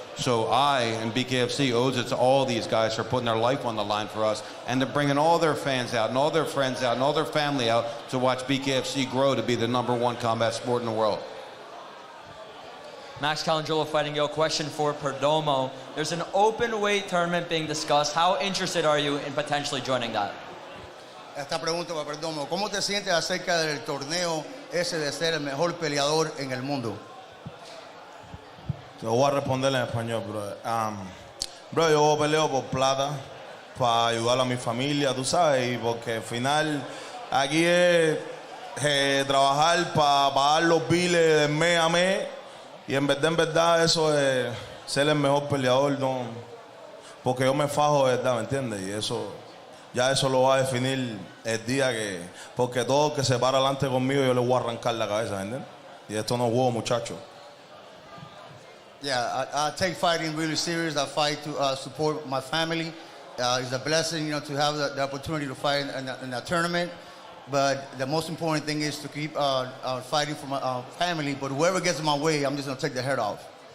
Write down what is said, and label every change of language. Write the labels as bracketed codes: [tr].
[en] So I and BKFC owes it to all these guys for putting their life on the line for us, and they're bringing all their fans out and all their friends out and all their family out to watch BKFC grow to be the #1 combat sport in the world. Max Calangelo fighting Yo. Question for Perdomo. There's an open weight tournament being discussed. How interested are you in potentially joining that? [es] Esta pregunta para Perdomo. ¿Cómo te sientes acerca del torneo ese de ser el mejor peleador en el mundo? Te voy a responder en español, bro. Bro, yo peleo por plata, para ayudar a mi familia, tú sabes, y porque al final aquí es trabajar para pagar los biles de mes a mes, y en verdad eso es ser el mejor peleador, no, porque yo me fajo de verdad, ¿me entiendes? Y eso, ya eso lo va a definir el día que, porque todo el que se para adelante conmigo yo le voy a arrancar la cabeza, ¿me entiendes? Y esto no es juego, muchachos. [en] Yeah, I take fighting really serious. I fight to support my family. It's a blessing, you know, to have the opportunity to fight in a tournament. But the most important thing is to keep fighting for my family. But whoever gets in my way, I'm just going to take the head off.